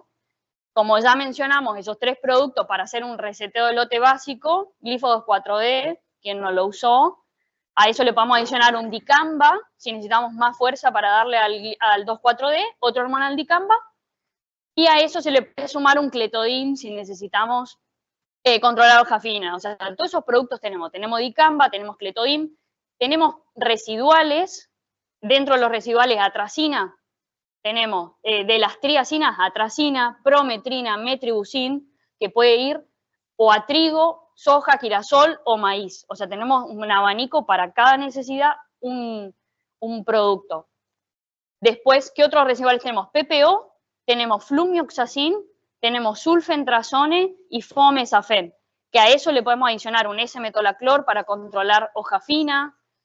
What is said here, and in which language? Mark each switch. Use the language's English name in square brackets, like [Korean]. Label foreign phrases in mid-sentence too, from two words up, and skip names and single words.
[Spanish] Como ya mencionamos, esos 3 productos para hacer un reseteo de lote básico, glifo 2,4-D, quien no lo usó, a eso le podemos adicionar un dicamba, si necesitamos más fuerza para darle al 2,4-D, otro hormonal dicamba, y a eso se le puede sumar un cletodin si necesitamos controlar hoja fina. O sea, todos esos productos tenemos dicamba, tenemos cletodin, tenemos residuales. Dentro de los residuales, atracina, tenemos de las triacinas, atracina, prometrina, metribuzin, que puede ir o a trigo, soja, girasol o maíz. O sea, tenemos un abanico para cada necesidad, un producto. Después, ¿qué otros residuales tenemos? PPO, tenemos flumioxacin, tenemos sulfentrazone y fomesafen, que a eso le podemos adicionar un S-metolaclor para controlar hoja fina.